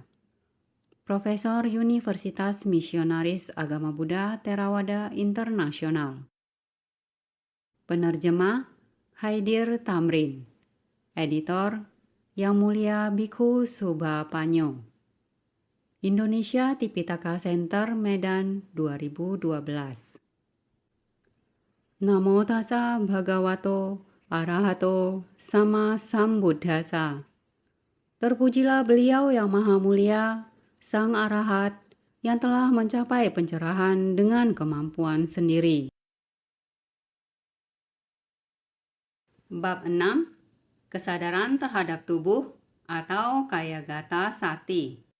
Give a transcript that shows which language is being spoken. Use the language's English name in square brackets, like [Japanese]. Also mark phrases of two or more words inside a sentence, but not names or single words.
[Indonesian] Profesor Universitas Misionaris Agama Buddha Theravada Internasional. Penerjemah Haidir Tamrin. Editor Yang Mulia Bhikkhu Subhapanyo. Indonesia Tipitaka Center, Medan, 2012. [Pali] Namo tassa bhagavato arahato sama sambuddhassa. [Indonesian] Terpujilah beliau yang maha mulia, Sang Arahat, yang telah mencapai pencerahan dengan kemampuan sendiri. Bab 6. Kesadaran terhadap tubuh atau [Pali] Kayagata Sati.